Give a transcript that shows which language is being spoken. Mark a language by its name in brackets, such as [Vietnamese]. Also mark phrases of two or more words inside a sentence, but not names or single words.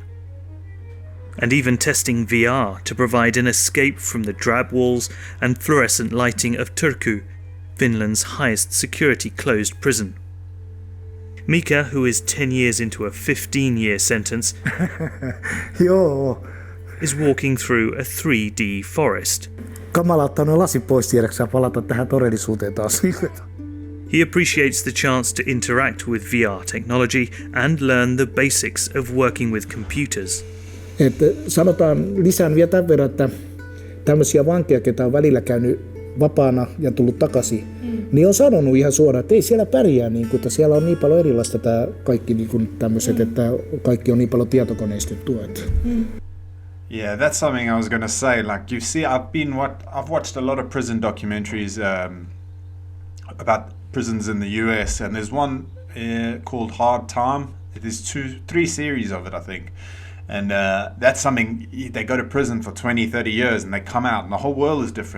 [English] And even testing VR to provide an escape from the drab walls and fluorescent lighting of Turku, Finland's highest security closed prison. Mika, who is 10 years into a 15-year sentence, is walking through a 3D forest. [Finnish] Kamala ottaa nuo lasit pois tiedäksä palata tähän todellisuuteen taas. [English] He appreciates the chance to interact with VR technology and learn the basics of working with computers. [Finnish] Että sanotaan, lisään vielä tämän verran, että tämmöisiä vankeja, ketä on välillä käynyt vapaana ja tullut takaisin, niin on sanonut ihan suoraan, että ei siellä pärjää, niin kuin, että siellä on niin paljon erilaista tämä kaikki niin kuin tämmöiset, että kaikki on niin paljon tietokoneistettua. [English] Yeah, that's something I was going to say. Like, you see, I've watched a lot of prison documentaries about prisons in the US, and there's one called Hard Time. It is 3 series of it, I think. And that's something, they go to prison for 20, 30 years and they come out and the whole world is different.